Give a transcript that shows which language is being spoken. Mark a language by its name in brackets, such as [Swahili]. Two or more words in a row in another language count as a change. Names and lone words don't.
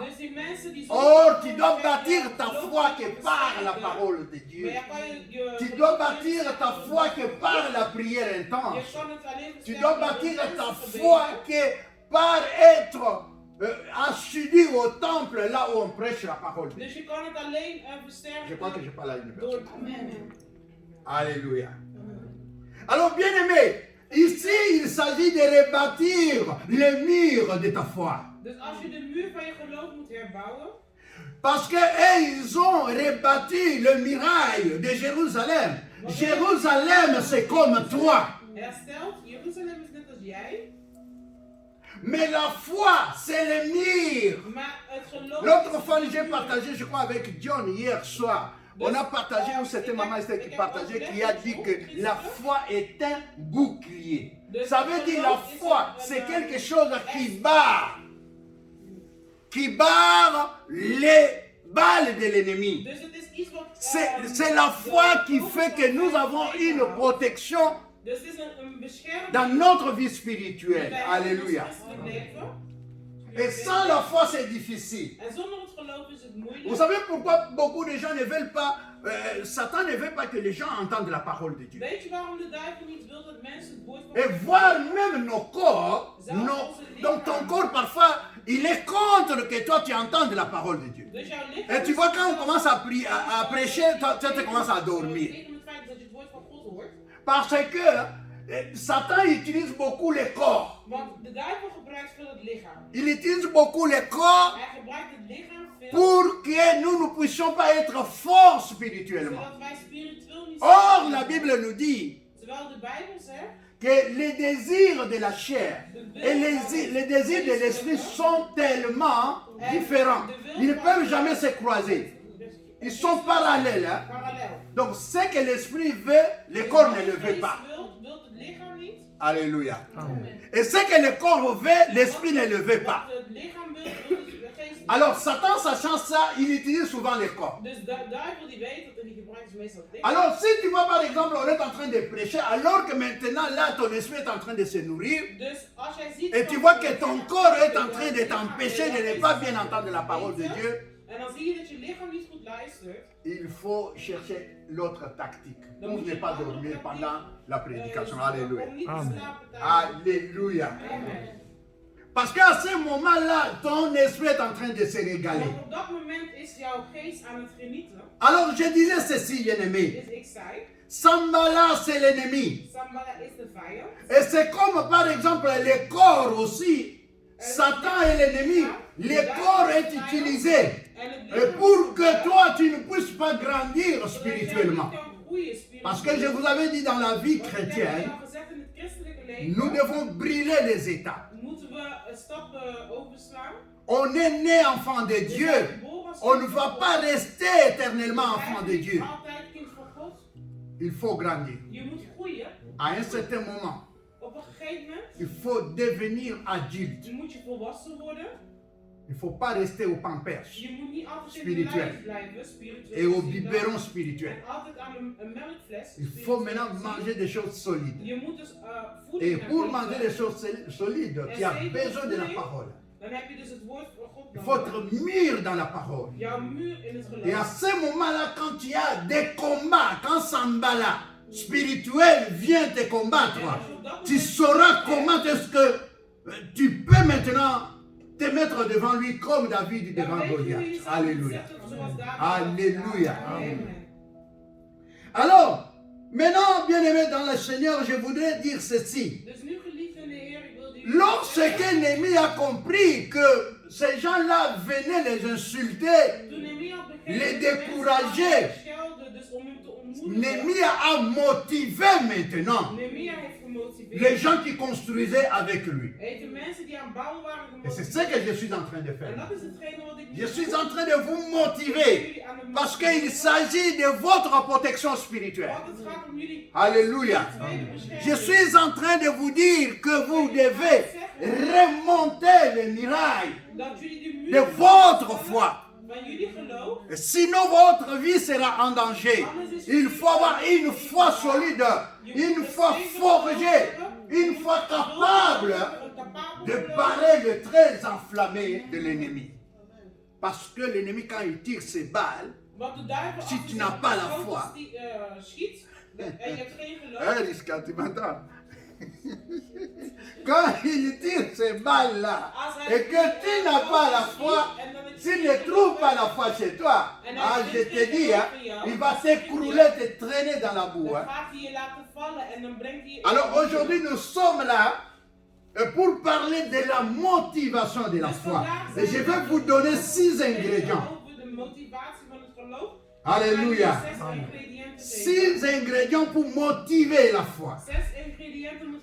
[French] Or, tu dois bâtir ta foi que par la parole de Dieu. Tu dois bâtir ta foi que par la prière intense. Tu dois bâtir ta foi que par être assidu au temple, là où on prêche la parole de Dieu. [Dutch] Dus je kan het alleen [French] Je crois que [Dutch] versterken [French] je parle à une [Dutch] door... [French] personne. Amen. Alléluia. Alors, bien aimé, ici, il s'agit de rebâtir les murs de ta foi. [Dutch] Dus als je de muur van je geloof moet herbouwen, [French] Parce qu'ils ont rebâti le muraille de Jérusalem. Jérusalem, c'est comme toi. [Dutch] hersteld, Jeruzalem is net als jij, [French] Mais la foi, c'est le mur. [Dutch] maar het geloof... [French] L'autre fois, j'ai partagé, je crois, avec John hier soir. On a partagé, ou c'était maman qui partageait, qui a dit que la foi est un bouclier. Ça veut dire la foi, c'est quelque chose qui barre les balles de l'ennemi. [Dutch] Dus het is iets wat... [French] C'est la foi qui fait que nous avons une protection [Dutch] Dus het is een bescherming... [French] dans notre vie spirituelle. [Dutch] bij Alléluia. ons christelijk leven. [French] Et sans la foi, c'est difficile. [Dutch] En zonder het geloof is het [French] Vous [Dutch] moeilijk. [French] savez pourquoi beaucoup de gens ne veulent pas, Satan ne veut pas que les gens entendent la parole de Dieu. [Dutch] Weet je waarom de duivel niet wil dat mensen het woord van [French] Et [Dutch] God [French] voir [Dutch] horen? [French] même nos corps, donc ton corps parfois, il est contre que toi tu entendes la parole de Dieu. [Dutch] Dus jouw lichaam... [French] Et tu vois quand on commence à prêcher, toi tu commences à dormir. [Dutch] Tegen het feit dat je het woord van God hoort. [French] Parce que Satan utilise beaucoup les corps. [Dutch] Want de duivel gebruikt veel het lichaam. [French] Il utilise beaucoup les corps [Dutch] Hij gebruikt het lichaam veel... [French] pour que nous ne puissions pas être forts spirituellement. [Dutch] zodat wij spiritueel niet [French] Or, [Dutch] zijn. [French] la Bible nous dit [Dutch] Terwijl de Bijbel zegt... [French] que les désirs de la chair et les désirs de l'esprit sont tellement différents. Ils ne peuvent jamais se croiser. Ils sont parallèles. Hein? [Dutch] Parallel. [French] Donc, ce que l'esprit veut, le corps ne le veut pas. [Dutch] Wilt het lichaam niet. [French] Alléluia. Et ce que le corps veut, l'esprit ne le veut pas. [Dutch] Wat het lichaam wil de geest niet. [French] Alors, Satan, sachant ça, il utilise souvent le corps. [Dutch] Dus de duivel die weet dat hij gebruikt is meestal het lichaam. [French] Alors, si tu vois par exemple, on est en train de prêcher, alors que maintenant, là, ton esprit est en train de se nourrir, [Dutch] Dus als jij ziet... [French] et tu vois que ton corps est en train de t'empêcher de ne pas bien entendre la parole de Dieu, [Dutch] En dan zie je dat je lichaam niet goed luistert. [French] il faut chercher l'autre tactique pour ne pas dormir pendant la prédication. Alléluia. [Dutch] Om niet te Amen. slapen tijdens. [French] Alléluia. Amen. Parce qu'à ce moment-là, ton esprit est en train de se régaler. [Dutch] Want op dat moment is jouw geest aan het genieten. [French] Alors, je disais ceci, bien-aimé. [Dutch] Dus ik zei, [French] Sanballat, c'est l'ennemi. [Dutch] Sanballat is de vijand. [French] Et c'est comme, par exemple, les corps aussi. Satan est l'ennemi. Le corps est utilisé. [Dutch] En het [French] Et pour que toi, tu ne puisses pas grandir spirituellement. Parce que je vous avais dit dans la vie chrétienne, nous devons brûler les états. [Dutch] Moeten we stappen overslaan. [French] On est né enfant de Dieu. On ne va pas rester éternellement enfant de Dieu. [Dutch] Altijd kind van God. [French] Il faut grandir. [Dutch] Je moet groeien. [French] À un certain moment, [Dutch] Op een gegeven moment [French] il faut devenir adulte. [Dutch] moet je volwassen worden. [French] Il ne faut pas rester au pampers [Dutch] Je moet niet altijd in de Spiritueel. lijf blijven, spiritueel. [French] et au [Dutch] gezien dan. [French] biberon spirituel. [Dutch] En altijd aan een melkfles. [French] Il faut [Dutch] spiritueel [French] maintenant [Dutch] gezien. [French] manger des choses solides. [Dutch] Je moet dus voeding [French] Et pour [Dutch] eten. [French] manger des choses solides, tu as besoin de la parole. [Dutch] Dan heb je dus het woord van God [French] Il faut [Dutch] nodig. [French] être mûr dans la parole. [Dutch] Jouw muur in het [French] Et à [Dutch] geloof. [French] ce moment-là, quand tu as des combats, quand Sanballat spirituel vient te combattre, tu sauras comment est-ce que tu peux maintenant te mettre devant lui comme David [Dutch] Dan [French] devant [Dutch] weet je hoe je [French] Goliath. [Dutch] jezelf moet Alléluia. zetten zoals David. [French] Alléluia. Amen. Alors, maintenant, bien-aimés dans le Seigneur, je voudrais dire ceci. [Dutch] Dus nu geliefd in de Heer, ik wilde u [French] Lorsque l'ennemi a compris que ces gens-là venaient les insulter, [Dutch] toen Nehemia had begrepen [French] les [Dutch] dat de mensen [French] décourager. [Dutch] allemaal schelden, dus om hem te ontmoedigen. [French] Nehemia a motivé maintenant [Dutch] Nehemia heeft gemotiveerd. [French] les gens qui construisaient avec lui. [Dutch] Hij heeft de mensen die aan het bouwen waren [French] Et c'est [Dutch] gemotiveerd. [French] ce que je suis en train de [Dutch] En [French] faire. [Dutch] dat is hetgene wat ik nu [French] Je suis doe. en train de vous motiver [Dutch] Jullie aan het [French] parce [Dutch] motiveren. [French] qu'il s'agit de votre protection spirituelle. [Dutch] Want het gaat om jullie [French] Alléluia. [Dutch] tweede bescherming. [French] Je suis en train de vous dire que vous devez remonter les murailles [Dutch] Dat jullie de muur [French] de votre foi. [Dutch] van jullie geloof. [French] Sinon, votre vie sera en danger. Il faut avoir une foi solide, une foi forgée, une foi capable de barrer le trait enflammé de l'ennemi. Parce que l'ennemi, quand il tire ses balles, [Dutch] Want de duivel, [French] Si [Dutch] als [French] tu [Dutch] hij [French] n'as pas la [Dutch] zo [French] foi. [Dutch] schiet en je hebt geen geloof. [French] Risca, tu m'entends? Quand il tire ces balles-là, et que tu n'as pas la foi, s'il ne trouve pas la foi chez toi, je te dis, il va s'écrouler, te traîner dans la boue. [Dutch] Dan gaat hij je laten vallen en dan brengt hij je. [French] Alors aujourd'hui, nous sommes là pour parler de la motivation de la foi. Et je vais vous donner 6 ingrédients. [Dutch] Over de motivatie van het geloof. Alléluia. Ga je 6 ingrediënten geven. [French] 6 ingrédients pour motiver la foi. [Dutch] 6 ingrediënten om het